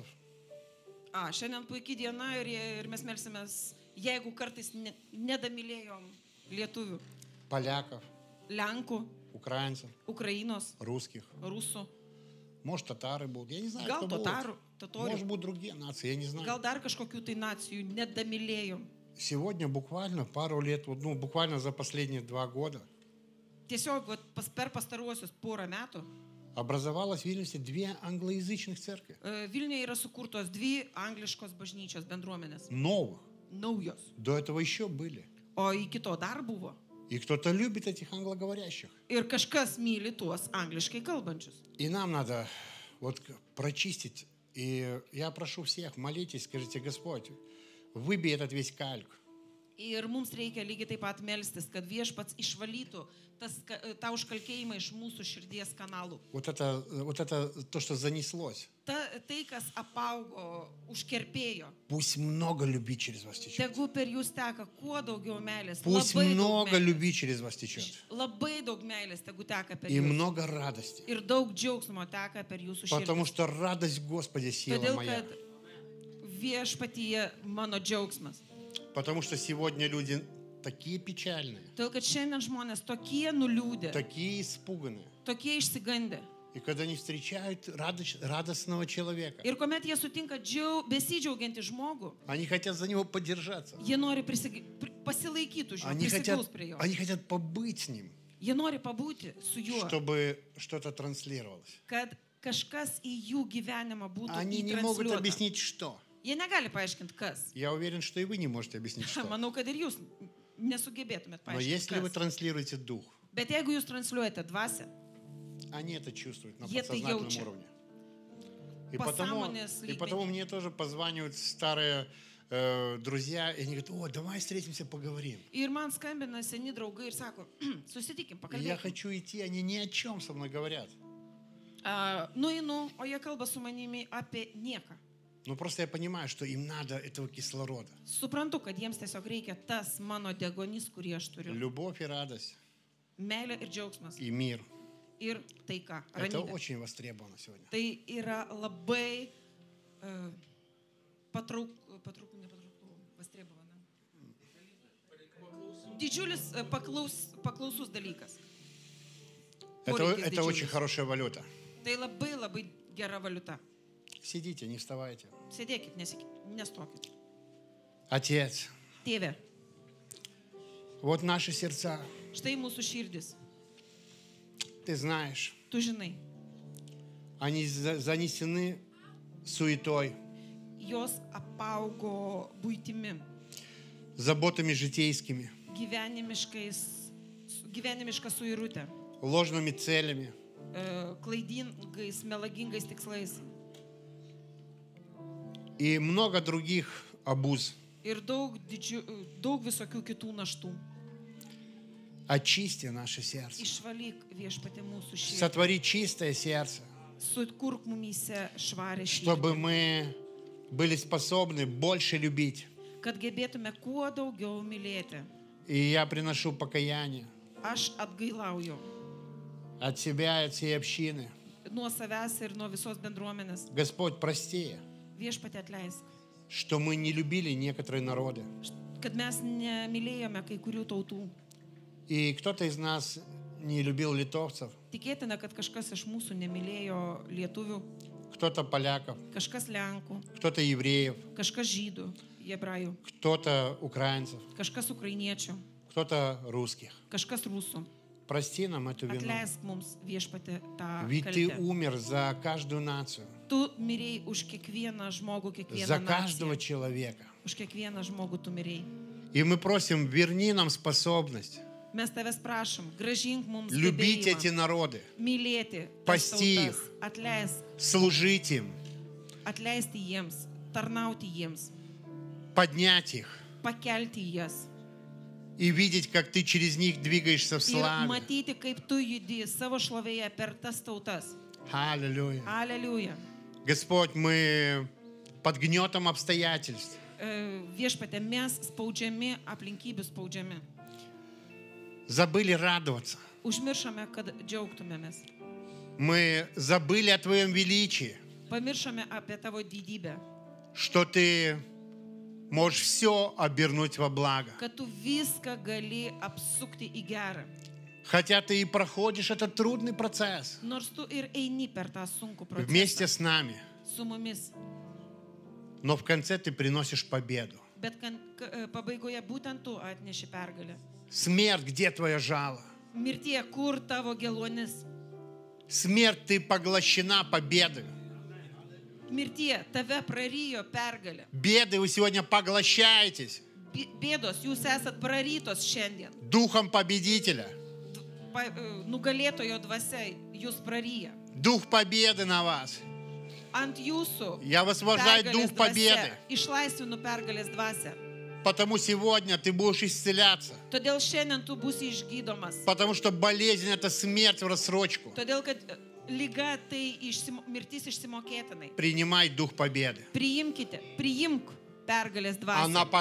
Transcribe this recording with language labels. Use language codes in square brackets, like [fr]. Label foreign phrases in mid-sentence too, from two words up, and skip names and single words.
[lt] Šiandien puikiai diena ir mes melsimės, jeigu kartais nedamylėjom lietuvių, [ru] поляков, [lt] lenkų, [ru] украинцев, [lt] Ukrainos, [ru] русских. [lt] rusų, [ru] Может, татары будут. Я не знаю, [lt] gal [ru] кто [lt] totorių, [ru] будут. Может, будут другие нации, я не знаю. [lt] gal dar kažkokių tai nacijų nedamylėjom. [ru] Сегодня буквально пару лет, буквально за последние 2 года, [lt] Tiesiog per pastaruosius porą metų [ru] образовалось в Вильнюсе 2 англоязычных церкви. [lt] Vilniuje yra sukurtos 2 angliškos bažnyčios bendruomenės. [ru] Новых. [lt] Naujos. [ru] До этого еще были. [lt] O iki to dar buvo. [ru] И кто-то любит этих англоговорящих. [lt] Ir kažkas myli tuos angliškai kalbančius. [ru] И нам надо прочистить. И я прошу всех, молитесь, скажите: Господь, выбей этот весь кальк. [lt] Ir mums reikia lygiai taip pat melstis, kad Viešpats išvalytų tą užkalkėjimą iš mūsų širdies kanalų. [ru] Вот это то, что занеслось. [lt] Tai, kas apaugo, užkerpėjo. [ru] Пусть много любви через вас течет. [lt] Tegu per jūs teka kuo daugiau meilės. [ru] Пусть много любви через вас течет. [lt] Labai daug meilės tegu teka per [ru] И [lt] jūs. [ru] много радости. [lt] Ir daug džiaugsmo teka per jūsų širdį. [ru] Потому что радость Господа сила [lt] Todėl, [ru] моя. [lt] kad Viešpatyje mano džiaugsmas. [ru] Потому что сегодня люди такие печальные, [lt] Todėl, kad šiandien žmonės tokie nuliūdę, [ru] такие испуганные. [lt] tokie išsigandę. [ru] И когда они встречают радостного человека, [lt] Ir kuomet jie sutinka besidžiaugiantį žmogų, [ru] они хотят за него поддержаться. [lt] jie nori pasilaikyti už jo, prisiglaus prie jo. [ru] Они хотят побыть с ним, [lt] Jie nori pabūti su juo, [ru] чтобы что-то транслировалось. [lt] kad kažkas į jų gyvenimą būtų [ru] Они не могут [lt] įtransliuota. [ru] объяснить, что. [lt] Jie negali paaiškinti, kas. [ru] Я уверен, что и вы не можете объяснить, что. [lt] Manau, kad ir jūs nesugebėtumėt [ru] Но [lt] paaiškinti, [ru] если вы [lt] kas. [ru] транслируете дух, [lt] Bet jeigu jūs transliuojate dvasią, [ru] они это чувствуют на Я это подсознательном яучу. уровне. [lt] Pasąmonės [ru] И потому мне тоже позванивают старые друзья, и они говорят: о, давай встретимся, поговорим. [lt] ir man skambina seni draugai ir sako, susitikim, [ru] И я [lt] pakalbėkim. [ru] хочу идти, они ни о чем со мной говорят. [lt] Nueinu, o jie kalba su manimi apie nieką. [ru] Но просто я понимаю, что им надо этого кислорода. [lt] Suprantu, kad jiems tiesiog reikia tas mano degonys, kurį aš turiu. [ru] Любовь и радость, [lt] Meilė ir džiaugsmas. [ru] и мир. [lt] Ir taika, [ru] Это [lt] ramybė. [ru] очень востребовано сегодня. [lt] Tai yra labai востребовано. Didžiulis paklausus dalykas. Poreikis [ru] Это очень [lt] didžiulis. [ru] хорошая валюта. [lt] Tai labai gera valiuta. [ru] Сидите, не вставайте. [lt] Sėdėkit, nestokit. [ru] Отец, [lt] Tėve, [ru] вот наши сердца, [lt] štai mūsų širdis. [ru] ты знаешь, [lt] Tu žinai, [ru] они занесены суетой, [lt] jos apaugo būtimi, [ru] заботами житейскими, [lt] gyvenimiška suirutė, [ru] ложными целями. [lt] klaidingais, melagingais tikslais [ru] И много других обуз. [lt] ir daug visokių kitų naštų. [ru] Очисти наше сердце. [lt] Išvalyk Viešpatie mūsų širdį. [ru] Сотвори чистое сердце, [lt] Sukurk mumyse švarę [ru] чтобы [lt] širdį, [ru] мы были способны больше любить. [lt] kad gebėtume kuo daugiau mylėti. [ru] И я приношу покаяние [lt] Aš atgailauju [ru] от себя и от всей общины. [lt] nuo savęs ir nuo visos bendruomenės. [ru] Господь, прости. [lt] Viešpatie atleisk. [ru] что мы не любили некоторые народы. [lt] kad mes nemylėjome kai kurių tautų. [ru] И кто-то из нас не любил литовцев, [lt] Tikėtina, kad kažkas iš mūsų nemylėjo lietuvių, [ru] кто-то поляков, [lt] kažkas lenkų, [ru] кто-то евреев, [lt] kažkas žydų, hebrajų, [ru] кто-то украинцев, [lt] kažkas ukrainiečių, [ru] кто-то русских. [lt] kažkas rusų. [ru] Прости нам эту вину. [lt] Atleisk mums viešpatį tą [ru] Ведь ты [lt] kaltę. [ru] умер за каждую нацию, [lt] Tu mirėjai už kiekvieną žmogų, kiekvieną [ru] за каждого [lt] naciją. [ru] человека. [lt] Už kiekvieną žmogų tu mirėjai. [ru] И мы просим, верни нам способность [lt] Mes tavęs prašom, gražink mums [ru] любить [lt] gebėjimą [ru] эти народы, [lt] mylėti tas Pasti tautas, [ru] их. [lt] atleisk, [ru] служить им, [lt] atleisti jiems, tarnauti jiems, [ru] поднять их [lt] pakelti jas [ru] и видеть, как ты через них двигаешься в [lt] ir [ru] славе. [lt] matyti, kaip tu judi savo šlovėje per tas tautas. [ru] Аллилуйя. [lt] Aleliuja. [ru] Господь, мы под гнетом обстоятельств. [lt] Viešpatė, mes spaudžiami, aplinkybių spaudžiami. [ru] Забыли радоваться. [lt] Užmiršome, kad džiaugtumėmės. [ru] Мы забыли о Твоем величии, [lt] Pamiršome apie tavo didybę. [ru] что Ты можешь все обернуть во благо. [lt] Kad tu viską gali apsukti į gerą. [ru] Хотя Ты и проходишь этот трудный процесс [lt] Nors tu ir eini per tą sunkų [ru] вместе [lt] procesą [ru] с нами, [lt] su mumis. [ru] но в конце Ты приносишь победу. [lt] Bet pabaigoje būtent tu atneši pergalę. [ru] Смерть, где Твоя жало? [lt] Mirtie, kur tavo geluonis? [ru] Смерть, Ты поглощена победой. [lt] Mirtie, tave prarijo pergalė. [ru] Беды, вы сегодня поглощаетесь [lt] Bėdos, jūs esat prarytos šiandien. [ru] Духом победителя. [lt] Nugalėtojo dvasia jūs praryja. [ru] Дух победы на вас. [lt] Ant jūsų [ru] Я высвобождаю [lt] pergalės [ru] дух победы. [lt] dvasia. Išlaisvinu pergalės dvasią. [ru] Потому сегодня ты будешь исцеляться. [lt] Todėl šiandien tu būsi išgydomas. [ru] Потому что болезнь — это смерть в рассрочку. [lt] Todėl, kad lyga tai mirtis išsimokėtinai. [ru] Принимай дух победы. [lt] Priimk pergalės [ru] Она [lt] dvasią.